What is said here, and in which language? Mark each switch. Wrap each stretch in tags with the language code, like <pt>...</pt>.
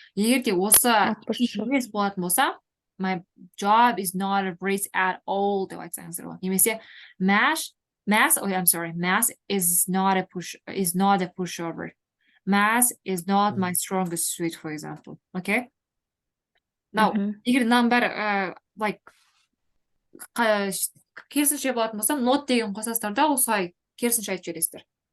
<kk>Егер де осы емес болатын болса,</kk> <en>my job is not a breeze at all</en> <kk>деп айтсаңыздар болады. Немесе</kk> <en>math is not a pushover. Math is not my strongest suit, for example. Okay?</en> <kk>Now, егер мынаның бәрі like керісінше болатын болса, not деген қосасыздар да осылай керісінше айтып жібересіздер.</kk>